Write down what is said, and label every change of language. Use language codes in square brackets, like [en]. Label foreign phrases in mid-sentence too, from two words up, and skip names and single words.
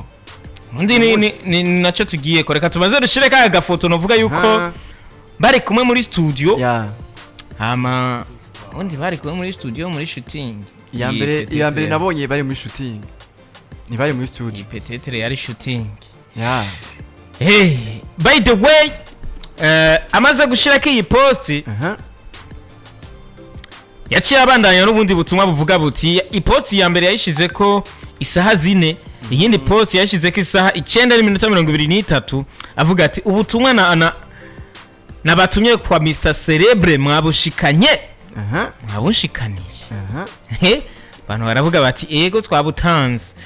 [rn] undi ni naco tugiye koreka tubanze dushire kaya gafoto novuga yuko bari kumwe muri studio hama undi bari kumwe muri studio muri shooting iya mbere nabonye bari muri shooting ni bari muri studio peut-être yari shooting hey [en] by the way [rn] amaze gushira ki post yaciye abandanya n'ubundi butumwa buvuga buti iposti ya mbere yayishize ko isaha 4 iyindi post yashize ko isaha 9:23 avuga ati ubutumwa nabatumye kwa Mr Celebre mwabushikanye mwabushikanije bantu baravuga bati ego twabutanze